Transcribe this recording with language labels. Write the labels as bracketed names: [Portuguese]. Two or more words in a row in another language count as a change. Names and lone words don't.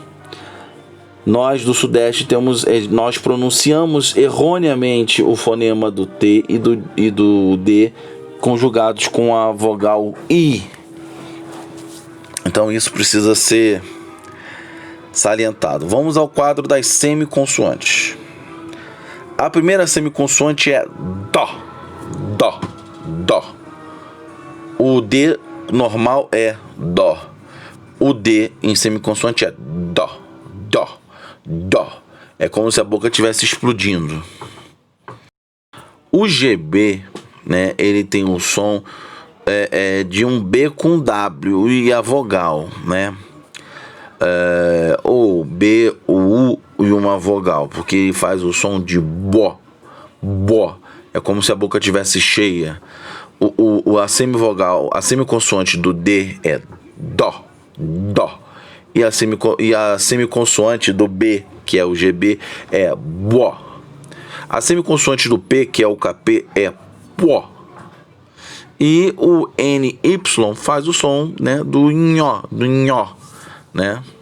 [Portuguese] Nós do Sudeste nós pronunciamos erroneamente o fonema do T e do D conjugados com a vogal I. Então isso precisa ser salientado. Vamos ao quadro das semiconsoantes. A primeira semiconsoante é Dó. Dó. Dó. O D normal é Dó. O D em semiconsoante é Dó. Dó. Dó. É como se a boca estivesse explodindo. O GB, né, ele tem um som de um B com W e a vogal, né? ou B, o U e uma vogal, porque ele faz o som de bó, bó. É como se a boca tivesse cheia. A semivogal, a semiconsoante do D é dó, dó. E a semiconsoante do B, que é o GB, é bó. A semiconsoante do P, que é o KP, é pó. E o NY faz o som, né, do nhó, né?